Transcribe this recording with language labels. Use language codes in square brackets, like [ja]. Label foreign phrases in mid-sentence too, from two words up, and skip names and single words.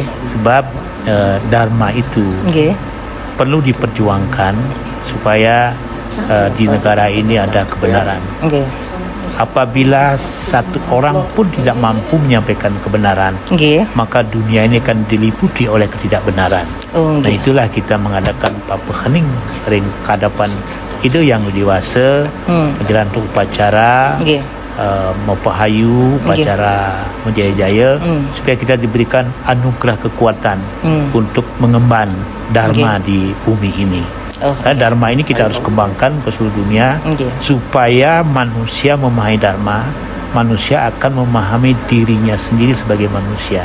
[id] Sebab Dharma itu perlu diperjuangkan supaya di negara ini ada kebenaran. Apabila satu orang pun tidak mampu menyampaikan kebenaran, maka dunia ini akan diliputi oleh ketidakbenaran. Nah, itulah kita mengadakan [ban] papehening ring kadapan [id] itu yang dewasa, menjalankan upacara Mepahayu, upacara Menjaya-jaya, supaya kita diberikan anugerah kekuatan untuk mengemban Dharma di bumi ini. Karena Dharma ini kita harus kembangkan ke seluruh dunia, supaya manusia memahami Dharma, manusia akan memahami dirinya sendiri sebagai manusia.